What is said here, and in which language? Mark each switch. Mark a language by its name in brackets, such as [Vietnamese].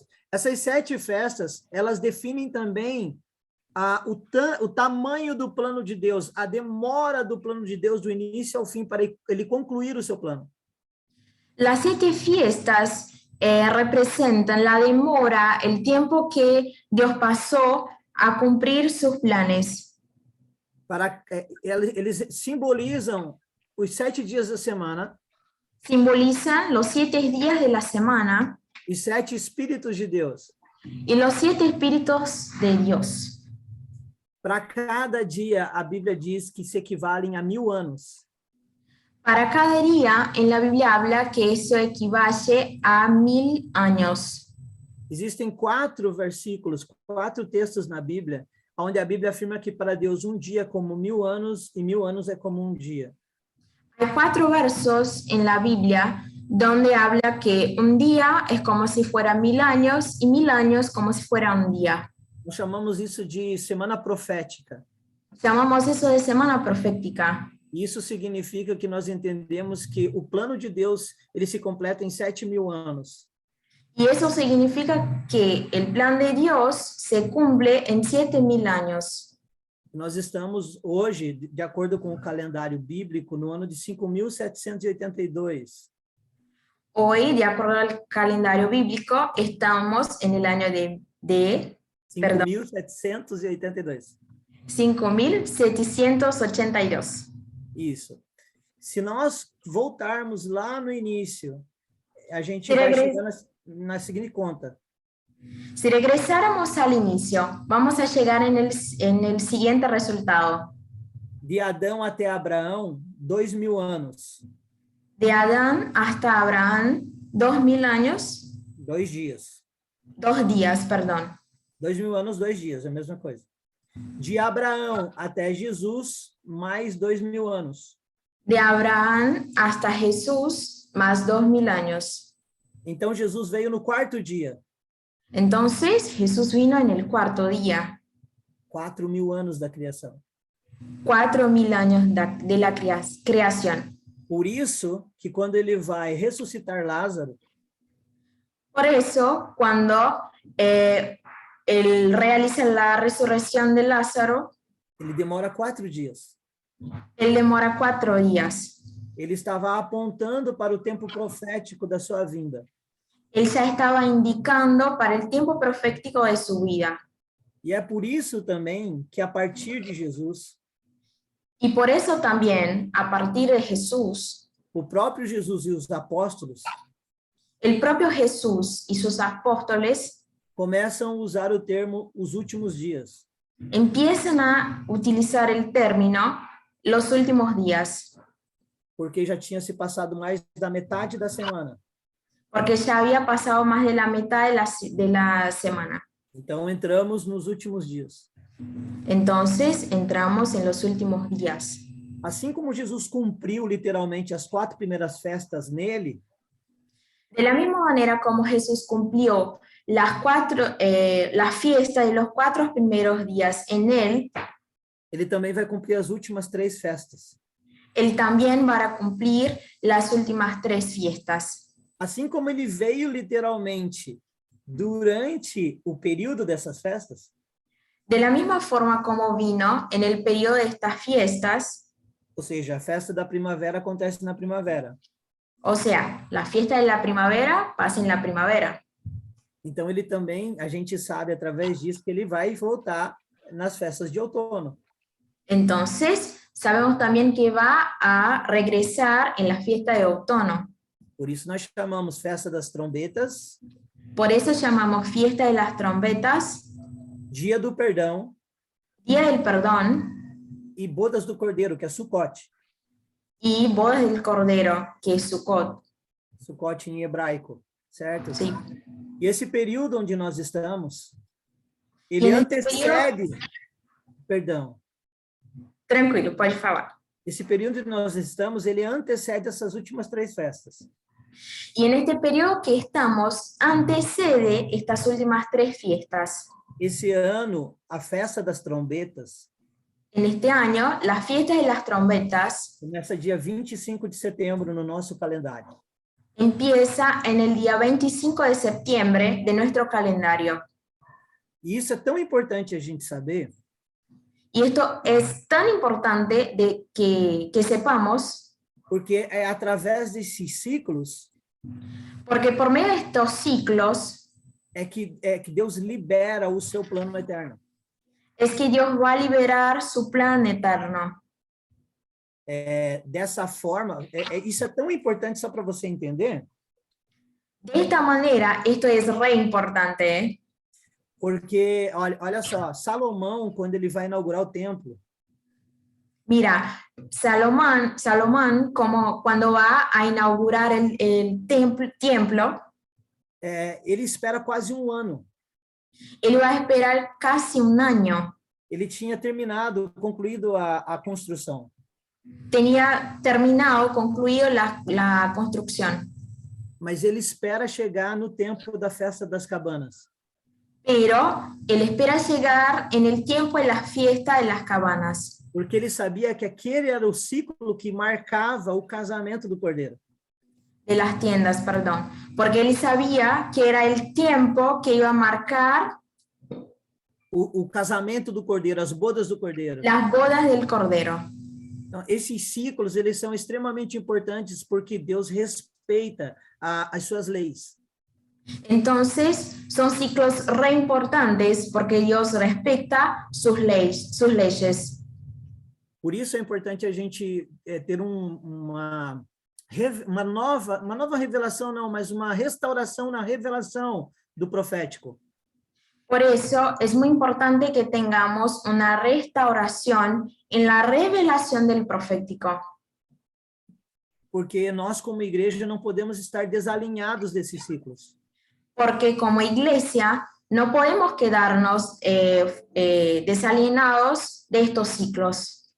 [Portuguese] Essas 7 festas, elas definem também o tamanho do plano de Deus, a demora do plano de Deus do início ao fim para ele concluir o seu plano. [Spanish] Las 7 fiestas representan la demora, el tiempo que Dios pasó a cumplir sus planes. [Portuguese] Eles simbolizam os 7 dias da semana, [Spanish] simbolizan los 7 días de la semana [Portuguese] e 7 Espíritos de Deus. [Spanish] y los 7 espíritus de Dios. [Portuguese] Para cada dia, a Bíblia diz que se equivalem a 1000 anos. [Spanish] Para cada día, en la Biblia habla que eso equivale a 1000 años. [Portuguese] Existem 4 versículos, 4 textos na Bíblia, onde a Bíblia afirma que para Deus um dia é como 1000 anos e 1000 anos é como um dia. [Spanish] Hay 4 versos en la Biblia donde habla que un día es como si fuera 1000 años y 1000 años como si fuera un día. [Portuguese] Nós chamamos isso de semana profética. [Spanish] Llamamos eso de semana profética. [Portuguese] Isso significa que nós entendemos que o plano de Deus ele se completa em 7000 anos. [Spanish] Y eso significa que el plan de Dios se cumple en 7000 años. [Portuguese] Nós estamos hoje, de acordo com o calendário bíblico, no ano de 5782. [Spanish] Hoy, de acuerdo al calendario bíblico, estamos en el año de 5782. [Portuguese] 5782. Isso. Se nós voltarmos lá no início, a gente [Spanish] Se [Portuguese] vai [Spanish] regre- [Portuguese] chegar na seguinte conta. [Spanish] Si regresáramos al inicio, vamos a llegar en el siguiente resultado. [Portuguese] De Adão até Abraão, 2000 anos. [Spanish] De Adán hasta Abraham, 2000 años, [Portuguese] 2 dias. [Spanish] 2 días, perdón. [Portuguese] 2000 anos, 2 dias, é a mesma coisa. De Abraão até Jesus, mais 2000 anos. [Spanish] De Abraham hasta Jesús, más 2000 años. [Portuguese] Então, Jesus veio no 4º dia. [Spanish] Entonces, Jesús vino en el 4º día. [Portuguese] 4000 anos da criação. [Spanish] 4000 años de la creación. [Portuguese] Por isso que quando ele vai ressuscitar Lázaro, [Spanish] Por eso, cuando él realiza la resurrección de Lázaro, [Portuguese] ele demora 4 dias. [Spanish] él demora 4 días. [Portuguese] Ele estava apontando para o tempo profético da sua vinda. [Spanish] Él ya estaba indicando para el tiempo profético de su vida. [Portuguese] E é por isso também que a partir de Jesus, [Spanish] Y por eso también, a partir de Jesús, [Portuguese] o próprio Jesus e os apóstolos [Spanish] el propio Jesús y sus apóstoles [Portuguese] começam a usar o termo os últimos dias. [Spanish] empiezan a utilizar el término los últimos días, [Portuguese] Porque já tinha se passado mais da metade da semana. [Spanish] porque ya había pasado más de la mitad de la semana. [Portuguese] Então, entramos nos últimos dias. [Spanish] Entonces, entramos en los últimos días. [Portuguese] Assim como Jesus cumpriu literalmente as 4 primeiras festas nele, [Spanish] De la misma manera como Jesús cumplió la fiesta de los 4 primeros días en él, [Portuguese] ele também vai cumprir as últimas 3 festas. [Spanish] él también va a cumplir las últimas 3 fiestas. [Portuguese] Assim como ele veio literalmente durante o período dessas festas, [Spanish] De la misma forma como vino en el periodo de estas fiestas, [Portuguese] ou seja, a festa da primavera acontece na primavera. [Spanish] o sea, la fiesta de la primavera pasa en la primavera. [Portuguese] Então, ele também, a gente sabe através disso que ele vai voltar nas festas de outono. [Spanish] Entonces, sabemos también que va a regresar en la fiesta de otoño. [Portuguese] Por isso, nós chamamos festa das trombetas, [Spanish] Por eso llamamos fiesta de las trompetas, [Portuguese] dia do perdão [Spanish] Día del Perdón [Portuguese] e bodas do cordeiro, que é Sukkot. [Spanish] y Bodas del Cordero, que es Sukkot. [Portuguese] Sukkot em hebraico, certo? [Spanish] Sí. [Portuguese] E esse período onde nós estamos, E ele nesse antecede, perdão, Tranquilo, pode falar. esse período onde nós estamos, ele antecede essas últimas 3 festas. [Spanish] Y en este periodo que estamos, antecede estas últimas 3 fiestas. [Portuguese] Esse ano, a festa das trombetas [Spanish] En este año, la fiesta de las trompetas [Portuguese] começa dia 25 de setembro no nosso calendário. [Spanish] empieza en el día 25 de septiembre de nuestro calendario. [Portuguese] E isso é tão importante a gente saber, [Spanish] Y esto es tan importante de que sepamos, [Portuguese] porque é através desses ciclos [Spanish] porque por medio de estos ciclos [Portuguese] é que Deus libera o seu plano eterno. [Spanish] es que Dios va a liberar su plan eterno. [Portuguese] dessa forma, isso é tão importante só para você entender, [Spanish] De esta manera, esto es re importante, ¿eh? [Portuguese] porque, olha só, Salomão, quando ele vai inaugurar o templo, [Spanish] Mira, Salomón, como cuando va a inaugurar el templo, [Portuguese] ele espera quase um ano. [Spanish] él va a esperar casi un año. [Portuguese] Ele tinha concluído a construção. [Spanish] Tenía terminado, concluido la construcción, [Portuguese] Mas ele espera chegar no tempo da festa das cabanas. [Spanish] pero él espera llegar en el tiempo de la fiesta de las cabanas, [Portuguese] Porque ele sabia que aquele era o ciclo que marcava o casamento do cordeiro. [Spanish] de las tiendas, perdón, porque él sabía que era el tiempo que iba a marcar [Portuguese] O casamento do cordeiro, as bodas do cordeiro. [Spanish] las bodas del Cordero. [Portuguese] Então, esses ciclos, eles são extremamente importantes porque Deus respeita as suas leis. [Spanish] Entonces, son ciclos re importantes porque Dios respeta sus leyes. [Portuguese] Por isso é importante a gente ter uma nova revelação, não, mas uma restauração na revelação do profético. [Spanish] Por eso es muy importante que tengamos una restauración en la revelación del profético. [Portuguese] Porque nós, como igreja, não podemos estar desalinhados desses ciclos. [Spanish] Porque como iglesia no podemos quedarnos desalienados de estos ciclos.